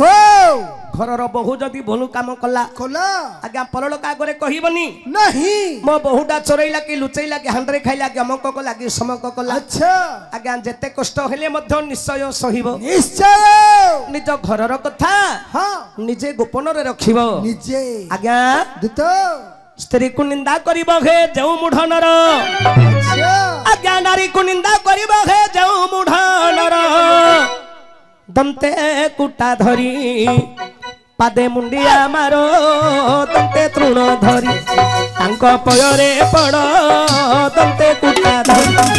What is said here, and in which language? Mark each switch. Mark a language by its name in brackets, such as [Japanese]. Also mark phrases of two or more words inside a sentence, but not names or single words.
[Odia] ଘରର ବୋହୂ ଯଦି ଭୁଲ କାମ କଲା कला ଆଜ୍ଞା ପରଲୋକ ଆଗରେ କହିବନି नहीं ମୋ ବୋହୂଟା ଚୋରେଇଲା କି ଲୁଚେଇଲା କି ହାଣ୍ଡରେ ଖାଇଲା କି ଅମକ କଲା କି ସମକ କଲା अच्छा ଆଜ୍ଞା ଯେତେ କଷ୍ଟ ହେଲେ ମଧ୍ୟ ନିଶ୍ଚୟ ସହିବୋ निश्चय ନିଜ ଘରର କଥା हाँ ନିଜେ ଗୋପନ ରେ ରଖିବୋ निजे आज्ञा दूत ସ୍ତ୍ରୀ କୋ ନିନ୍ଦା କରିବୋ ହେ ଯେଉ ମୂଢ଼ନର अच्छा ଆଜ୍ଞା ନାରୀ କୋ ନିନ୍ଦା କରିବୋ ହେ ଯେଉ ମୂଢ଼ନର ଦନ୍ତେ କୁଟା ଧରି ପାଦେ ମୁଣ୍ଡିଆ ମାରୋ ଦନ୍ତେ ତୃଣ ଧରି ତାଙ୍କ ପୟରେ ପଡ଼ ଦନ୍ତେ କୁଟା ଧରି